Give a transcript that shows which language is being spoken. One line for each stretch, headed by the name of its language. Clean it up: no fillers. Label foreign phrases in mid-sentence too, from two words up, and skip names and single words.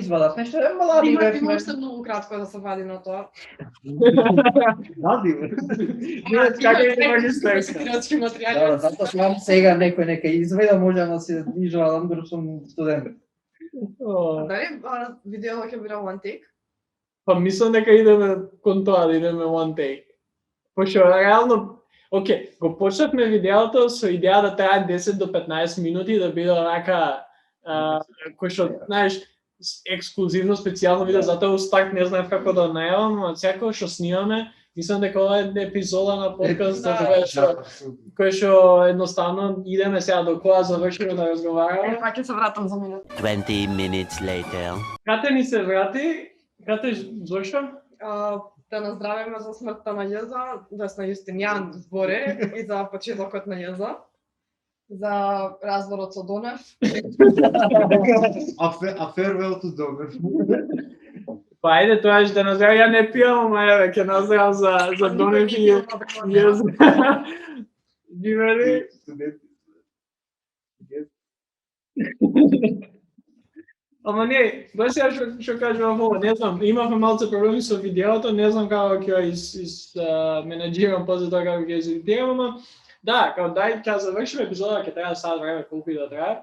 Macedonian: извадат нешто, млади Има бевме. уште многу кратко да се вади на тоа. Ради, Како е магистерска? Студентски Да, материјали. затоа сум сега некој нека изведа, може да се извадам дори сум студент. Дали видео ќе биде
English: one take?
Macedonian: Па мислам дека идеме кон тоа да идеме
English: one take.
Macedonian: Пошто реално, окей, го почнавме видеото со идеја да трае 10 до 15 минути да биде онака кој што, знаеш, ексклузивно специјално видео, затоа у старт не знаев како да најавам, а секој што снимаме, мислам дека ова е епизода на подкаст кој што едноставно идеме сега до кога завршиме да разговараме. Па ќе се вратам за минут.
English: 20 minutes later.
Macedonian: Кате ни се врати, кате зошто? Да наздравиме за смртта на Језа, да на Јустинијан зборе и за почетокот на Језа. За разворот со Донев.
English: A farewell to Dogger.
Macedonian: Па ајде тоа да наздравам, ја не пијам, ама еве ќе наздравам за Донев и Јез. Живели. Ама не, баш ја што кажувам ова, не знам, имавме малце проблеми со видеото, не знам како ќе менеджирам после тоа како ќе изедитирам, ама да, као дај ќе завршиме епизода, ќе трае сат време колку и да трае.